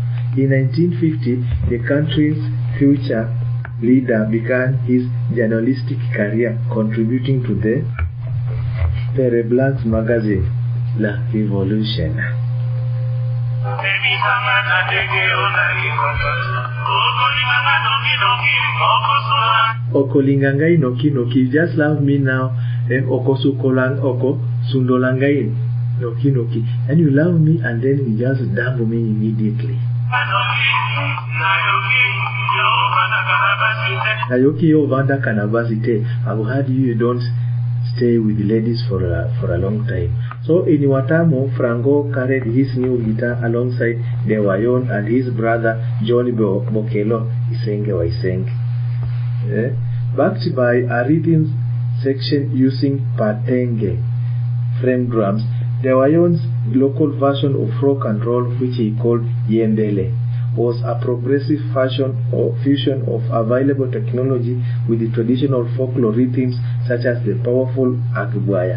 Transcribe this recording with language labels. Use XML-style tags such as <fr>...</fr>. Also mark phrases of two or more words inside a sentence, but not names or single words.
<en>In 1950, the country's future leader began his journalistic career, contributing to the Pere Blancs magazine, La Révolution.</en> <ln>Okolingangai noki noki,</ln> <en>just love me now.</en> <ln>Okosukolang oko sundolangai noki noki,</ln> <en>and you love me and then you just dump me immediately.</en> <ln>Nayoki yo vanda kanabasite.</ln> <en>I've heard you don't stay with ladies for a long time. So in Watamo, Frango carried his new guitar alongside the Wayon and his brother Johnny Bokelo Isenge Waisenge. Backed by a rhythm section using patenge frame drums, the Wayon's local version of rock and roll, which he called Yembele, was a progressive fusion of available technology with the traditional folklore rhythms such as the powerful Agbuaya.</en>